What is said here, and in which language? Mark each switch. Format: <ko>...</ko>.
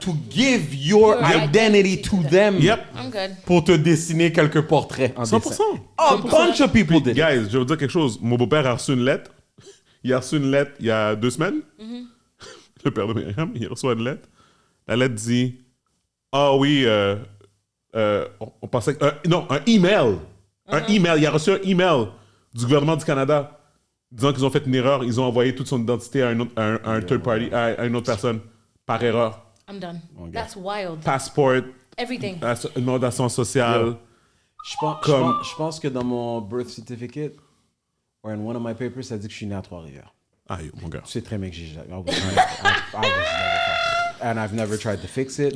<en>to give your identity to them. Yep. I'm good.</en> <fr>Pour te dessiner quelques portraits en</fr> <en>100%. dessin. A bunch of people did it.</en> <fr>Guys, je vais vous dire quelque chose. Mon beau-père a reçu une lettre. Il a reçu une lettre il y a 2 semaines. Le père de Myriam, il reçoit une lettre. La lettre dit ah oui, on pensait que. Non, un email. Un email. Il a reçu un email du gouvernement du Canada disant qu'ils ont fait une erreur. Ils ont envoyé toute son identité à un third party, à une autre personne, par erreur.</fr> <en>I'm done. That's wild. Passport, Everything.</en> <fr>nom d'assurance sociale. Je pense que dans mon</fr> <en>birth certificate, or in one of my papers,</en> <fr>ça dit que je suis né à Trois-Rivières. Aïe, mon gars. Tu sais très bien que j'ai jamais.</fr> <en>I was never, and I've never tried to fix it.</en>